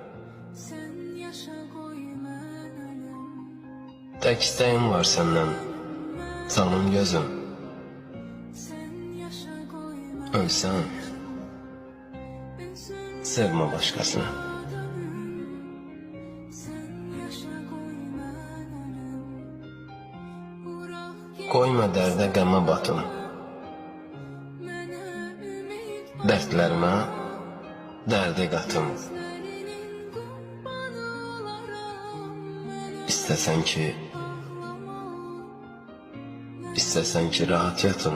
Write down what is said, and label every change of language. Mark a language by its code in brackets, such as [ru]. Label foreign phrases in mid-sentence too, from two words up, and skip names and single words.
[tr] Tek isteğim var senden, canım gözüm. Ölsen, sevme başkasını. [az] Koyma dərdə qəmə batım. Dərdlərimə dərdi qatım. İstəsən ki rahat yatım.